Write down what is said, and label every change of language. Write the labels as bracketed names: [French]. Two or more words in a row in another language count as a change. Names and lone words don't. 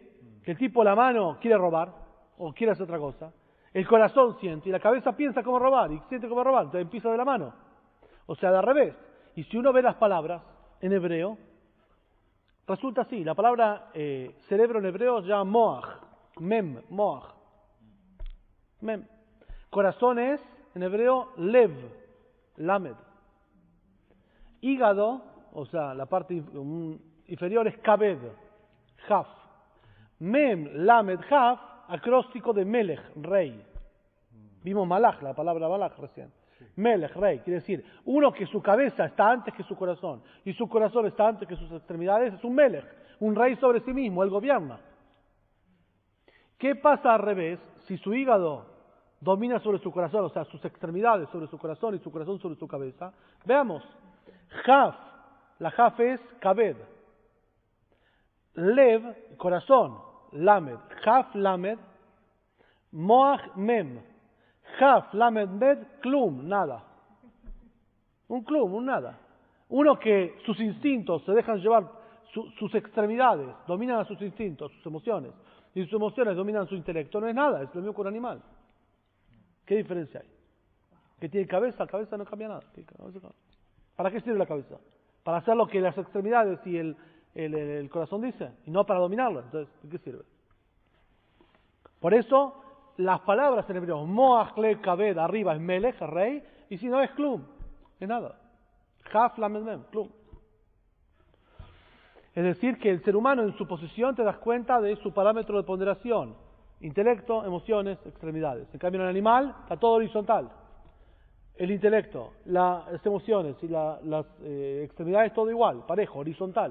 [Spanish] Que el tipo la mano quiere robar o quiere hacer otra cosa. El corazón siente y la cabeza piensa cómo robar y siente cómo robar, entonces empieza de la mano. O sea, de al revés. Y si uno ve las palabras en hebreo, resulta así. La palabra cerebro en hebreo se llama [Hebrew] מוח, מם, מוח. [Spanish] Mem. Corazón es, en hebreo, [Hebrew] לב, למד. [Spanish] Hígado, o sea, la parte inferior es [Hebrew] כבד, כף. מם, למד, [Spanish] jaf, acróstico de melech, rey. Vimos malach, la palabra malach recién. Melech, rey, quiere decir, uno que su cabeza está antes que su corazón y su corazón está antes que sus extremidades, es un melech, un rey sobre sí mismo, él gobierna. ¿Qué pasa al revés si su hígado domina sobre su corazón, o sea, sus extremidades sobre su corazón y su corazón sobre su cabeza? Veamos, jaf, la jaf es [Hebrew] כבד, לב, [Spanish] corazón, [Hebrew] למד, כף, למד, מוח, מם, כף, למד, מד, כלום, [Spanish] nada. Un klum, un nada. Uno que sus instintos se dejan llevar, sus extremidades dominan a sus instintos, sus emociones, y sus emociones dominan su intelecto, no es nada, es lo mismo que un animal. ¿Qué diferencia hay? ¿Que tiene cabeza? La cabeza no cambia nada. ¿Para qué sirve la cabeza? Para hacer lo que las extremidades y el corazón dicen, y no para dominarlo. Entonces, ¿de qué sirve? Por eso, las palabras en hebreo, [Hebrew] מוח, לב, כבד, [Spanish] arriba es melech, rey, y si no es klum, es nada. Jaf, [Hebrew] למד, מם, כלום. [Spanish] Es decir, que el ser humano en su posición te das cuenta de su parámetro de ponderación. Intelecto, emociones, extremidades. En cambio, en el animal está todo horizontal. El intelecto, las emociones y las extremidades, todo igual, parejo, horizontal.